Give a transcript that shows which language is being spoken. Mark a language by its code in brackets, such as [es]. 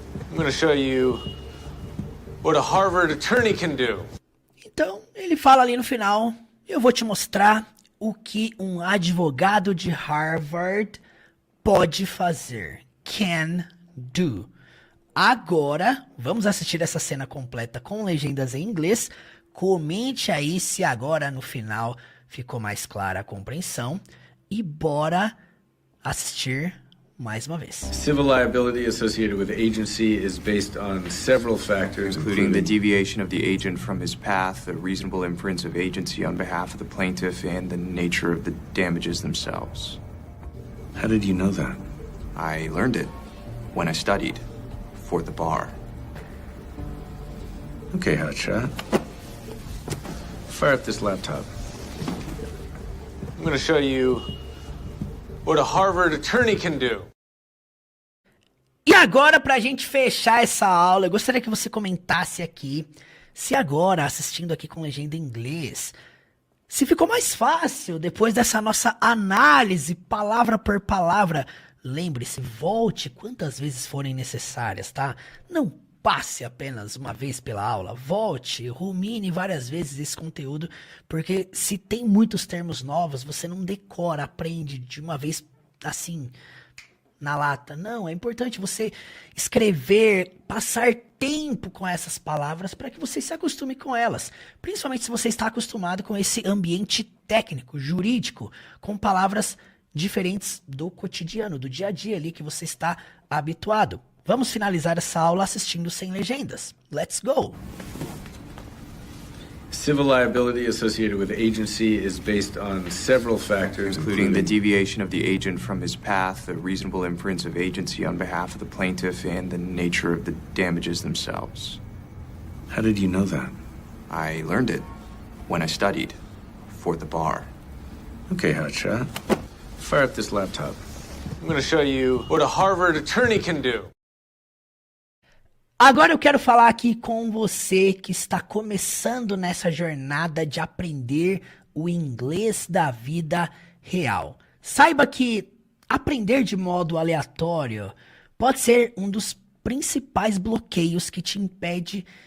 [en] I'm going to show you what a Harvard attorney can do. [pt] Então, ele fala ali no final, eu vou te mostrar o que um advogado de Harvard pode fazer. [en] Can do. [pt] Agora, vamos assistir essa cena completa com legendas em inglês. Comente aí se agora no final ficou mais clara a compreensão. E bora assistir mais uma vez. [en] Civil liability associated with agency is based on several factors, Including the deviation of the agent from his path, the reasonable inference of agency on behalf of the plaintiff, and the nature of the damages themselves. How did you know that? I learned it when I studied for the bar. Okay, hotshot. Fire up this laptop. I'm going to show you what a Harvard attorney can do. [pt] E agora, pra gente fechar essa aula, eu gostaria que você comentasse aqui se agora, assistindo aqui com legenda em inglês, se ficou mais fácil depois dessa nossa análise, palavra por palavra. Lembre-se, volte quantas vezes forem necessárias, tá? Não passe apenas uma vez pela aula, volte, rumine várias vezes esse conteúdo, porque se tem muitos termos novos, você não decora, aprende de uma vez assim, na lata. Não, é importante você escrever, passar tempo com essas palavras para que você se acostume com elas. Principalmente se você está acostumado com esse ambiente técnico, jurídico, com palavras diferentes do cotidiano, do dia a dia ali que você está habituado. Vamos finalizar essa aula assistindo sem legendas. [en] Let's go! Civil liability associated with agency is based on several factors, Including the deviation of the agent from his path, the reasonable inference of agency on behalf of the plaintiff, and the nature of the damages themselves. How did you know that? I learned it when I studied for the bar. Okay, hotshot. Fire up this laptop. I'm going to show you what a Harvard attorney can do. [pt] Agora eu quero falar aqui com você que está começando nessa jornada de aprender o inglês da vida real. Saiba que aprender de modo aleatório pode ser um dos principais bloqueios que te impede